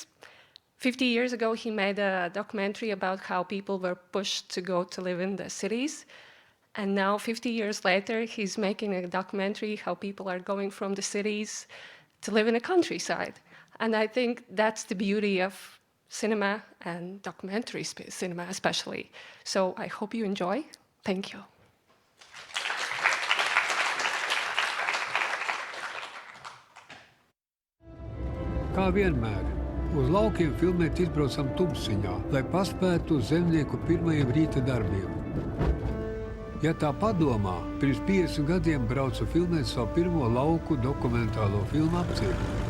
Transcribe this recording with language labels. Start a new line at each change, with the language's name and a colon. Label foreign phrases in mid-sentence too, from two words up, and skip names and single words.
English: 50 years ago, he made a documentary about how people were pushed to go to live in the cities. And now, 50 years later, he's making a documentary how people are going from the cities to live in the countryside. And I think that's the beauty of cinema and documentary cinema especially. So I hope you enjoy. Thank you.
Latvian: Kā vienmēr, uz laukiem filmēt izbraucam tumsiņā, lai paspētu uz zemnieku pirmajiem rīta darbiem. Ja tā padomā, pirms 50 gadiem braucu filmēt savu pirmo lauku dokumentālo filmu apcietu.